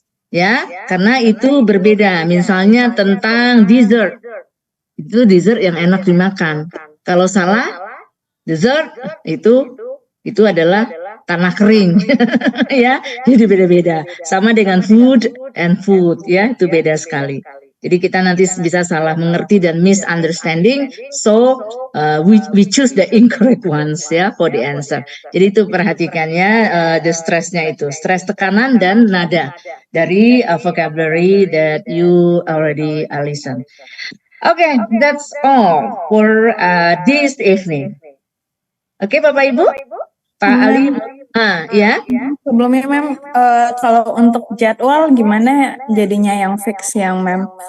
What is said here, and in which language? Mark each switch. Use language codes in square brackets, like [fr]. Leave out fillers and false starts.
[id] Ya, karena itu berbeda. Misalnya tentang dessert. Itu dessert yang enak dimakan. Kalau salah, dessert itu adalah tanah kering, ya. Jadi beda-beda. Sama dengan food and food, ya, itu beda sekali. Jadi kita nanti bisa salah mengerti dan misunderstanding. [en] So we choose the incorrect ones, ya, for the answer. [id] Jadi itu perhatikannya, the stressnya itu, stress tekanan dan nada dari [en] vocabulary that you already listen. Okay, that's all for this evening. [id] Oke, Bapak Ibu, Pak Ali, ya. Sebelumnya, Mem, kalau untuk jadwal gimana jadinya yang fix yang Mem?